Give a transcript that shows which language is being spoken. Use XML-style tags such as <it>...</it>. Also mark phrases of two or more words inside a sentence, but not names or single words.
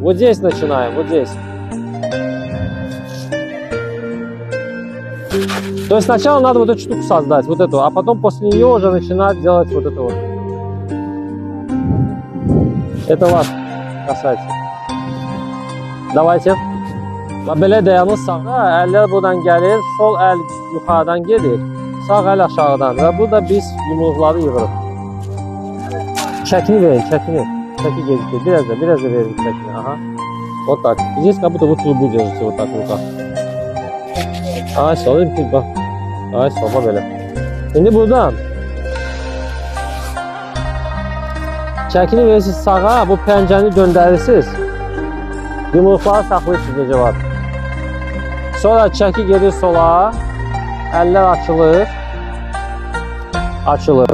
<ru>Вот здесь начинаем, вот здесь. То есть сначала надо вот эту штуку создать, вот эту, а потом после нее уже начинать делать вот это вот. Это вас касается. Давайте.</ru> <az>Belə dayanır sağa, əllər buradan gəlir, sol əl yuxarıdan gedir, sağ əl aşağıdan və burada biz yumruqları yığırıq. Çəkini verin, çəkini. Çəki gecikir, biraz da verin çəkini.</az> <ru>Aha. Вот так. Здесь как будто вы трубу держите вот так в руках.</ru> <az>Ay sol, bak. Ay sola belə. İndi buradan çəkini verirsiniz sağa, bu pəncəni döndərirsiniz. Yumruqları saxlayırsınız necə var. Sonra çəki gedir sola, əllər açılır.</az>